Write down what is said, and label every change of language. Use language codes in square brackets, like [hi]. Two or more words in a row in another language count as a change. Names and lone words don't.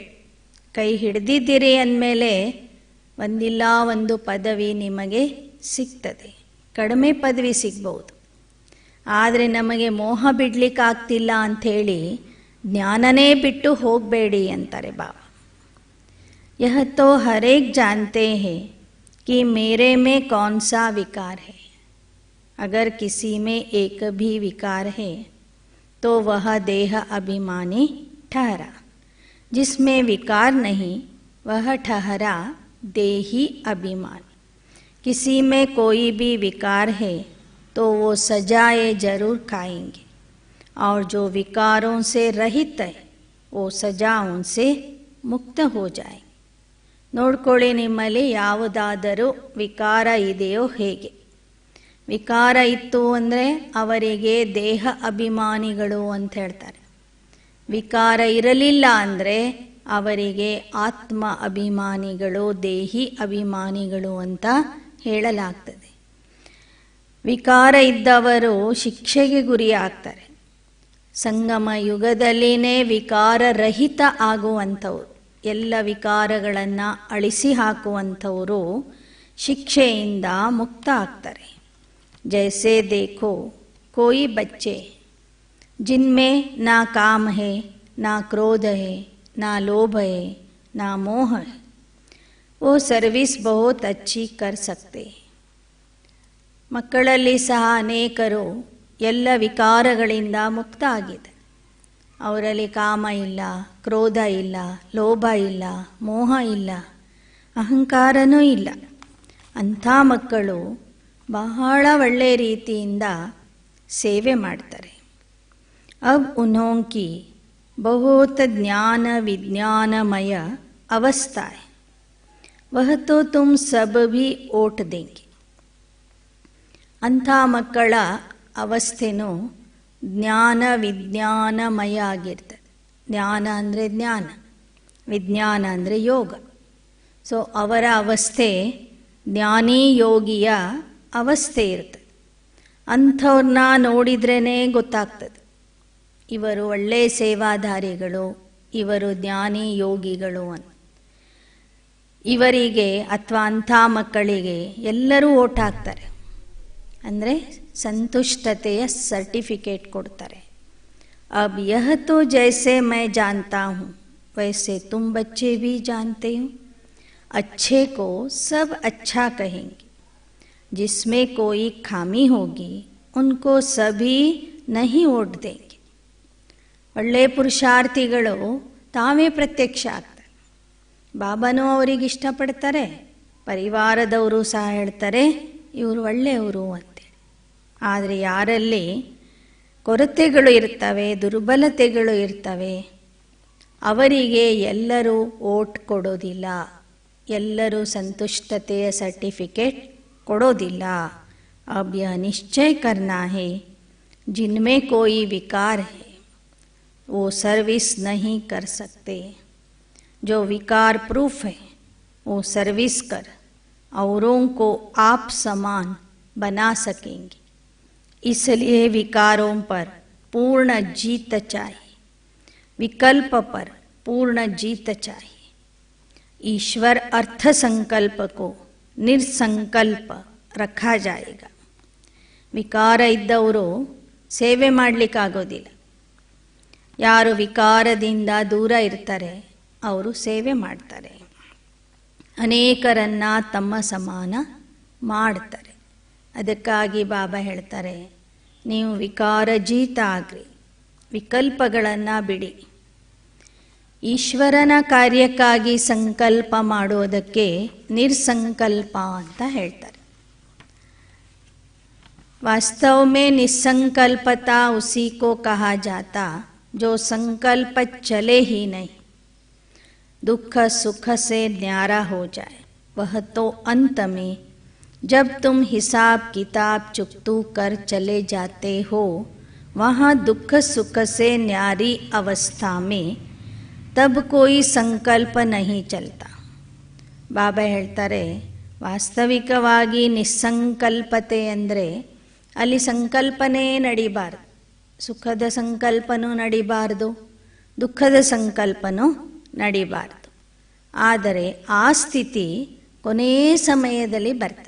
[kn] ಕೈ ಹಿಡಿದಿದ್ದೀರಿ ಅಂದಮೇಲೆ ಒಂದಿಲ್ಲ ಒಂದು ಪದವಿ ನಿಮಗೆ ಸಿಗ್ತದೆ. ಕಡಿಮೆ ಪದವಿ ಸಿಗ್ಬೋದು, ಆದರೆ ನಮಗೆ ಮೋಹ ಬಿಡಲಿಕ್ಕಾಗ್ತಿಲ್ಲ ಅಂಥೇಳಿ ಜ್ಞಾನನೇ ಬಿಟ್ಟು ಹೋಗಬೇಡಿ ಅಂತಾರೆ ಬಾಬಾ. [hi] यह तो हर एक जानते हैं कि मेरे में कौन सा विकार है. अगर किसी में एक भी विकार है तो वह देह अभिमानी ठहरा. जिसमें विकार नहीं वह ठहरा देही अभिमानी. किसी में कोई भी विकार है तो वो सजाएं जरूर खाएंगे, और जो विकारों से रहित है वो सजाओं से मुक्त हो जाएंगे. [kn] ನೋಡ್ಕೊಳ್ಳಿ, ನಿಮ್ಮಲ್ಲಿ ಯಾವುದಾದರೂ ವಿಕಾರ ಇದೆಯೋ ಹೇಗೆ. ವಿಕಾರ ಇತ್ತು ಅಂದರೆ ಅವರಿಗೆ ದೇಹ ಅಭಿಮಾನಿಗಳು ಅಂತ ಹೇಳ್ತಾರೆ. ವಿಕಾರ ಇರಲಿಲ್ಲ ಅಂದರೆ ಅವರಿಗೆ ಆತ್ಮ ಅಭಿಮಾನಿಗಳು, ದೇಹಿ ಅಭಿಮಾನಿಗಳು ಅಂತ ಹೇಳಲಾಗ್ತದೆ. ವಿಕಾರ ಇದ್ದವರು ಶಿಕ್ಷೆಗೆ ಗುರಿಯಾಗ್ತಾರೆ. ಸಂಗಮ ಯುಗದಲ್ಲಿನೇ ವಿಕಾರರಹಿತ ಆಗುವಂಥವ್ರು, ಎಲ್ಲ ವಿಕಾರಗಳನ್ನು ಅಳಿಸಿ ಹಾಕುವಂಥವರು ಶಿಕ್ಷೆಯಿಂದ ಮುಕ್ತ ಆಗ್ತಾರೆ. [hi] जैसे देखो कोई बच्चे जिनमें ना काम है, ना क्रोध है, ना लोभ है, ना मोह है, वो सर्विस बहुत अच्छी कर सकते. [kn] ಮಕ್ಕಳಲ್ಲಿ ಸಹ ಅನೇಕರು ಎಲ್ಲ ವಿಕಾರಗಳಿಂದ ಮುಕ್ತ ಆಗಿದೆ. ಅವರಲ್ಲಿ ಕಾಮ ಇಲ್ಲ, ಕ್ರೋಧ ಇಲ್ಲ, ಲೋಭ ಇಲ್ಲ, ಮೋಹ ಇಲ್ಲ, ಅಹಂಕಾರನೂ ಇಲ್ಲ. ಅಂಥ ಮಕ್ಕಳು ಬಹಳ ಒಳ್ಳೆಯ ರೀತಿಯಿಂದ ಸೇವೆ ಮಾಡ್ತಾರೆ. [hi] अब उन्हों की बहुत ज्ञान विज्ञानमय अवस्था है, वह तो तुम सब भी ओट देंगे. [kn] ಅಂಥ ಮಕ್ಕಳ ಅವಸ್ಥೆನೂ ಜ್ಞಾನ ವಿಜ್ಞಾನಮಯ ಆಗಿರ್ತದೆ. ಜ್ಞಾನ ಅಂದರೆ ಜ್ಞಾನ, ವಿಜ್ಞಾನ ಅಂದರೆ ಯೋಗ. ಸೊ ಅವರ ಅವಸ್ಥೆ ಜ್ಞಾನಿ ಯೋಗಿಯ ಅವಸ್ಥೆ ಇರ್ತದೆ. ಅಂಥವ್ರನ್ನ ನೋಡಿದ್ರೇ ಗೊತ್ತಾಗ್ತದೆ ಇವರು ಒಳ್ಳೆಯ ಸೇವಾಧಾರಿಗಳು, ಇವರು ಜ್ಞಾನಿ ಯೋಗಿಗಳು ಅಂತ. ಇವರಿಗೆ ಅಥವಾ ಅಂಥ ಮಕ್ಕಳಿಗೆ ಎಲ್ಲರೂ ಓಟ್ ಹಾಕ್ತಾರೆ, ಅಂದರೆ ಸಂತುಷ್ಟತೆಯ ಸರ್ಟಿಫಿಕೇಟ್ ಕೊಡ್ತಾರೆ. [hi] अब यह तो जैसे मैं जानता हूँ वैसे तुम बच्चे भी जानते हो. अच्छे को सब अच्छा कहेंगे, जिसमें कोई खामी होगी उनको सभी नहीं वोट देंगे. [kn] ಒಳ್ಳೆಯ ಪುರುಷಾರ್ಥಿಗಳು ತಾವೇ ಪ್ರತ್ಯಕ್ಷ ಆಗ್ತಾರೆ. ಬಾಬಾನೂ ಅವರಿಗೆ ಇಷ್ಟಪಡ್ತಾರೆ, ಪರಿವಾರದವರು ಸಹ ಹೇಳ್ತಾರೆ ಇವರು ಒಳ್ಳೆಯವರು ಅಂತೇಳಿ. ಆದರೆ ಯಾರಲ್ಲಿ ಕೊರತೆಗಳು ಇರ್ತವೆ, ದುರ್ಬಲತೆಗಳು ಇರ್ತವೆ, ಅವರಿಗೆ ಎಲ್ಲರೂ ಓಟ್ ಕೊಡೋದಿಲ್ಲ, ಎಲ್ಲರೂ ಸಂತುಷ್ಟತೆಯ ಸರ್ಟಿಫಿಕೇಟ್ ಕೊಡೋದಿಲ್ಲ. [hi] अब यह निश्चय करना है जिनमें कोई विकार है वो सर्विस नहीं कर सकते. जो विकार प्रूफ है वो सर्विस कर औरों को आप समान बना सकेंगे. इसलिए विकारों पर पूर्ण जीत चाहिए, विकल्प पर पूर्ण जीत चाहिए. ईश्वर अर्थ संकल्प को निर्संकल्प रखा जाएगा. [kn] ವಿಕಾರ ಇದ್ದವರು ಸೇವೆ ಮಾಡಲಿಕ್ಕಾಗೋದಿಲ್ಲ. ಯಾರು ವಿಕಾರದಿಂದ ದೂರ ಇರ್ತಾರೆ ಅವರು ಸೇವೆ ಮಾಡ್ತಾರೆ, ಅನೇಕರನ್ನು ತಮ್ಮ ಸಮಾನ ಮಾಡ್ತಾರೆ. ಅದಕ್ಕಾಗಿ ಬಾಬಾ ಹೇಳ್ತಾರೆ, ನೀವು ವಿಕಾರಜೀತ ಆಗ್ರಿ, ವಿಕಲ್ಪಗಳನ್ನು ಬಿಡಿ. ಈಶ್ವರನ ಕಾರ್ಯಕ್ಕಾಗಿ ಸಂಕಲ್ಪ ಮಾಡೋದಕ್ಕೆ ನಿರ್ಸಂಕಲ್ಪ ಅಂತ ಹೇಳ್ತಾರೆ. [hi] वास्तव में निसंकल्पता उसी को कहा जाता जो संकल्प चले ही नहीं, दुख सुख से न्यारा हो जाए. वह तो अंत में जब तुम हिसाब किताब चुकतू कर चले जाते हो, वहाँ दुख सुख से न्यारी अवस्था में तब कोई संकल्प नहीं चलता. [kn] ಬಾಬಾ ಹೇಳ್ತಾರೆ, ವಾಸ್ತವಿಕವಾಗಿ ನಿಸ್ಸಂಕಲ್ಪತೆ ಅಂದರೆ ಅಲ್ಲಿ ಸಂಕಲ್ಪನೇ ನಡಿಬಾರ್ದು. ಸುಖದ ಸಂಕಲ್ಪನೂ ನಡಿಬಾರ್ದು, ದುಃಖದ ಸಂಕಲ್ಪನೂ ನಡಿಬಾರ್ದು. ಆದರೆ ಆ ಸ್ಥಿತಿ ಕೊನೆಯ ಸಮಯದಲ್ಲಿ ಬರ್ತದೆ.